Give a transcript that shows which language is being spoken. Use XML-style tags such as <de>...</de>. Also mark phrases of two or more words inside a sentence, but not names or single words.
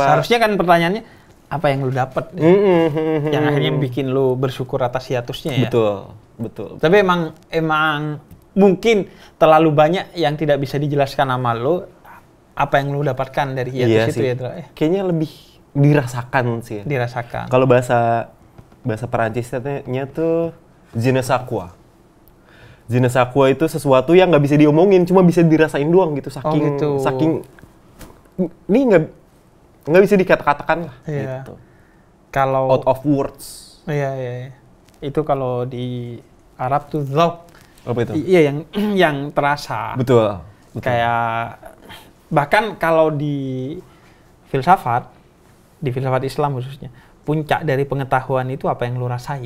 <id>Seharusnya kan pertanyaannya apa yang lu dapat? Yang akhirnya bikin lu bersyukur atas hiatusnya ya. Betul. Tapi emang mungkin terlalu banyak yang tidak bisa dijelaskan sama lu apa yang lu dapatkan dari hiatus itu sih. ya, Dra. Kayaknya lebih dirasakan sih. Dirasakan. Kalau bahasa Perancisnya tuh</id> <fr>je ne sais quoi. Je ne sais quoi</fr> <id>itu sesuatu yang nggak bisa diomongin, cuma bisa dirasain doang gitu. Saking ini nggak bisa dikata-katakan lah. Iya. Gitu. Kalau</id> <en>Out of words.</en> <id>Iya. Itu kalau di Arab tuh dzauq. Apa itu? Iya, yang terasa. Betul. Kayak bahkan kalau di filsafat Islam khususnya, puncak dari pengetahuan itu apa yang lu rasain.</id>